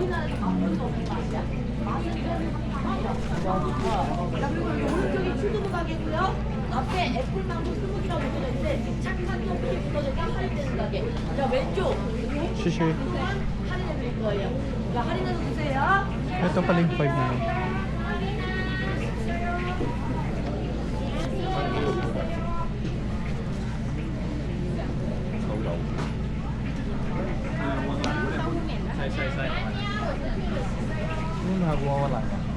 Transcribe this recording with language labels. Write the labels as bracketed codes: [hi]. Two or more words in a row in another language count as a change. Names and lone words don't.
[ko] 오른쪽에 출두부 가게고요. 앞에 애플망고 스무디라고 붙어져 있는데 착한 커피에 붙어져 딱 할인되는 가게. 자 왼쪽 Shushi. 할인해 드릴 거예요. 자 할인해서 드세요. [tl] Ito pala yung 5 na. Ano nakakuha wala ka?